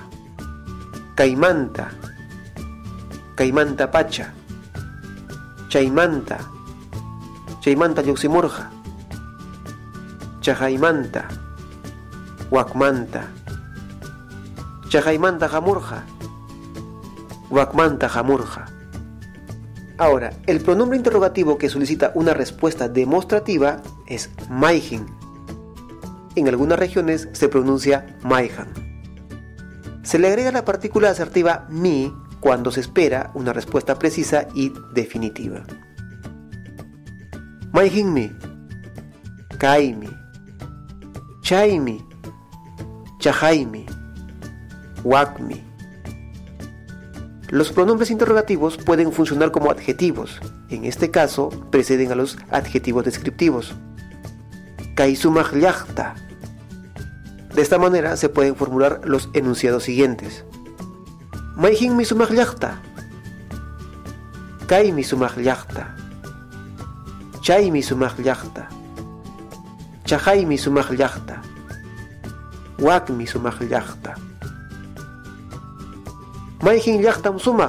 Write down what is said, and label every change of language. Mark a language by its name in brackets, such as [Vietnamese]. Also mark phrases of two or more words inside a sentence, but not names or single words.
[Quechua] Caimanta. Caimanta pacha. Chaymanta. Chaymanta lluximurja. Chajaymanta. Wakmanta. Chajaymanta jamurja. Wakmanta jamurja. [Spanish] Ahora, el pronombre interrogativo que solicita una respuesta demostrativa es mayjin. En algunas regiones se pronuncia mayjan. Se le agrega la partícula asertiva mi cuando se espera una respuesta precisa y definitiva. [Quechua] Mayjinmi, kaymi, chaymi, chahaymi, wakmi. [Spanish] Los pronombres interrogativos pueden funcionar como adjetivos. En este caso, preceden a los adjetivos descriptivos. [Quechua] Kaysumaj llaqta. [Spanish] De esta manera se pueden formular los enunciados siguientes. [Quechua] Mayjinmi sumaj llaqta. Kaymi sumaj llaqta. Chaymi sumaj llaqta. Chahaymi sumaj llaqta. Wakmi sumaj llaqta. Mayjin llaqtam sumaj.